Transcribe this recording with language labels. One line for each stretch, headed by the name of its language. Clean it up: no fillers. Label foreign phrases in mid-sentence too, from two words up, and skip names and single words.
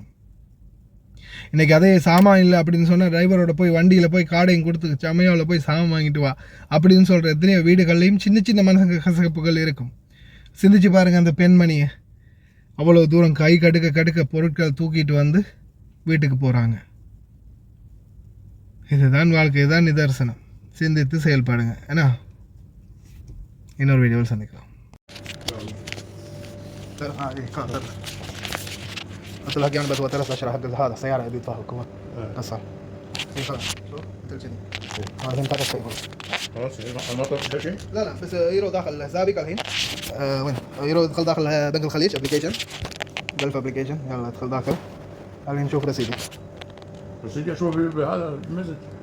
Tamil: இன்றைக்கி அதே சாமான் இல்லை அப்படின்னு சொன்னால் டிரைவரோட போய் வண்டியில் போய் காடையும் கொடுத்து சமையாவில் போய் சாமான் வாங்கிட்டு வா அப்படின்னு சொல்கிற எத்தனையோ வீடுகள்லையும் சின்ன சின்ன மனசு கசப்புகள் இருக்கும். சிந்திச்சு பாருங்கள், அந்த பெண்மணியை அவ்வளோ தூரம் கை கடுக்க பொருட்கள் தூக்கிட்டு வந்து வீட்டுக்கு போகிறாங்க. இதுதான் வாழ்க்கை, இதுதான் நிதர்சனம். சிந்தித்து செயல்பாடுங்க. ஏன்னா இன்னொரு வீடியோவில் சந்திக்கலாம்.
Arabic: قلت لك يعني بدو ثلاث اشهر حق هذا سياره يبي يطلع الكومه اصلا اي خلاص شوف تلجني هذا انت خلاص المطر شيء لا بس يرو داخل حسابك الحين وين يرو يدخل داخل بنك الخليج
English: application Gulf application
Arabic: يلا ادخل داخل الحين نشوف رصيدي اشوف هذا المسج